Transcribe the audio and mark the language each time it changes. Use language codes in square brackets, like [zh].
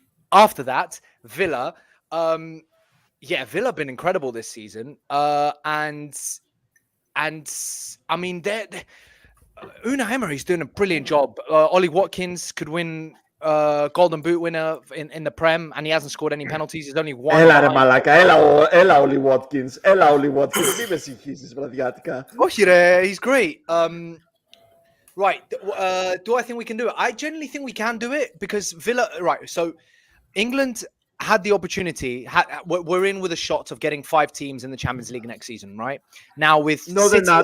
[en] After that, Villa. Yeah, Villa been incredible this season. And I mean, Unai Emery's doing a brilliant job. Ollie Watkins could win Golden Boot winner in the Prem, and he hasn't scored any penalties. He's only one. [el] Έλα ρε μαλάκα, έλα Oli Watkins, έλα Oli Watkins, μη με συγχύσεις βραδιάτικα. Όχι ρε, [en] he's great. Right, do I think we can do it? I genuinely think we can do it because Villa, right, so England had the opportunity, we're in with a shot of getting 5 teams in the Champions League next season, right? Now with No, they're City, not.